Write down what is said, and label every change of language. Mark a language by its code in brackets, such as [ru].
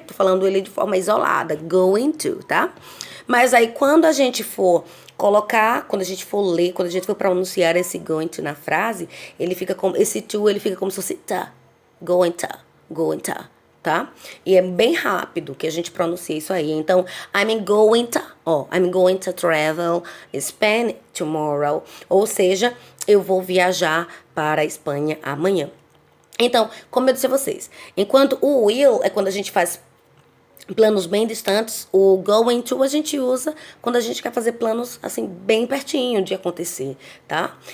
[pt] Tô falando ele de forma isolada, going to, tá? Mas aí quando a gente for colocar, quando a gente for ler, quando a gente for pronunciar esse going to na frase, esse to, ele fica como se fosse tá, going to, tá? E é bem rápido que a gente pronuncia isso aí. [en] Então, I'm going to travel Spain tomorrow. [pt] Ou seja, eu vou viajar para a Espanha amanhã. Então, como eu disse a vocês, enquanto o will é quando a gente faz planos bem distantes, o going to a gente usa quando a gente quer fazer planos, assim, bem pertinho de acontecer, tá?